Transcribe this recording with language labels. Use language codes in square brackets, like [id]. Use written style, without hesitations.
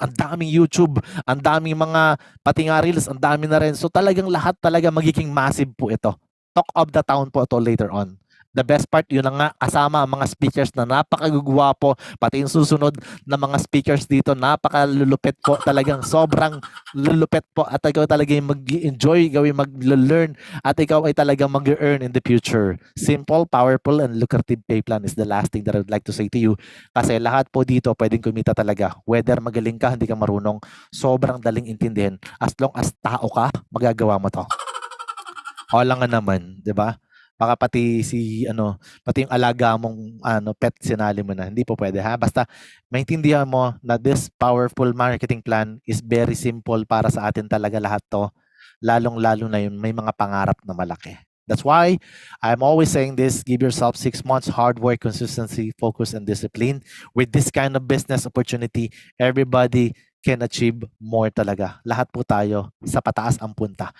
[tl] Ang daming YouTube, ang daming mga, pati nga Reels, ang dami na rin. So talagang lahat talaga magiging massive po ito. [en] Talk of the town po ito later on. The best part, [tl] yun na nga, kasama ang mga speakers na napakagugwapo, pati yung susunod na mga speakers dito, napakalulupit po, talagang sobrang lulupit po, at ikaw talaga yung mag-enjoy, ikaw yung mag-learn, at ikaw ay talagang mag-earn [en] in the future. Simple, powerful, and lucrative pay plan is the last thing that I would like to say to you. [tl] Kasi lahat po dito pwedeng kumita talaga. Whether magaling ka, hindi ka marunong, sobrang daling intindihin. [en] As long as [tl] tao ka, magagawa mo to. O lang nga naman, 'di ba? Baka pati pati yung alaga mong pet sinali mo na. Hindi po pwede ha. Basta maintindihan mo na [en] this powerful marketing plan is very simple [tl] para sa atin talaga lahat to. Lalong-lalo na yun, may mga pangarap na malaki. [en] That's why I'm always saying this, give yourself 6 months hard work, consistency, focus, and discipline. With this kind of business opportunity, everybody can achieve more talaga. [tl] Lahat po tayo sa pataas ang punta.